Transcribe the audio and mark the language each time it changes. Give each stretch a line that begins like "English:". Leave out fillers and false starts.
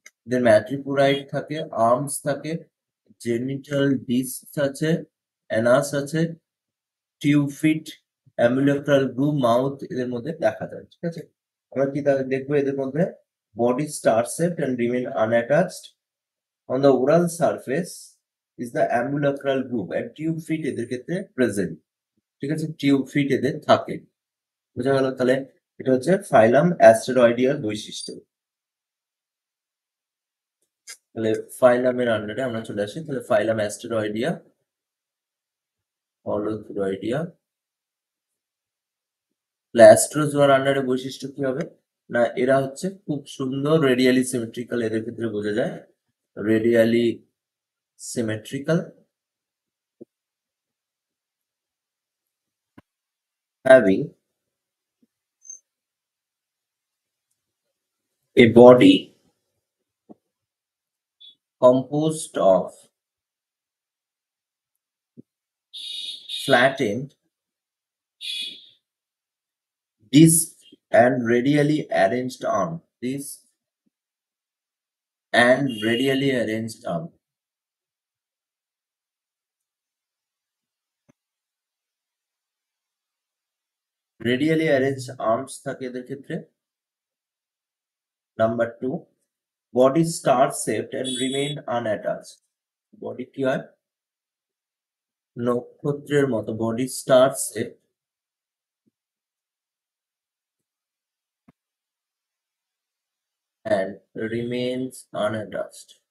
Bangla: এদের ম্যাট্রিপুরাইট থাকে, আর্মস থাকে, জেনিটাল ডিস্ক আছে, অ্যানাস আছে, টিউফিট, অ্যাম্বুলেক্রাল গ্রুভ, মাউথ এদের মধ্যে দেখা যায়। ঠিক আছে, আমরা কি তাহলে দেখবো এদের মধ্যে? Body star Sept
English: and remain unattached. On the oral surface is the ambulacral groove and tube feet
Bangla: এদের ক্ষেত্রে
English: present.
Bangla: ঠিক আছে, টিউব ফিট এদের থাকে। বোঝা গেল? তাহলে এটা হচ্ছে ফাইলাম অ্যাস্টেরয়েডিয়ার বৈশিষ্ট্য। তাহলে ফাইলামের আন্ডারে আমরা চলে আসি। তাহলে ফাইলাম অ্যাস্টেরয়েডিয়া, হলোথুরয়েডিয়া। অ্যাস্ট্রোজোয়ার আন্ডারে বৈশিষ্ট্য কি হবে? না, এরা হচ্ছে খুব সুন্দর রেডিয়ালি সিমেট্রিক্যাল, এদের ক্ষেত্রে বোঝা যায় radially symmetrical,
English: having a body composed of flattened disc and radially arranged arm. Disc and radially arranged arm. Radially arranged arms
Bangla: থাকে এদের ক্ষেত্রে।
English: Number 2, body star shaped and remain unattached.
Bangla: Body কি হয়? নক্ষত্রের মতো, body star shape
English: and remains unattached.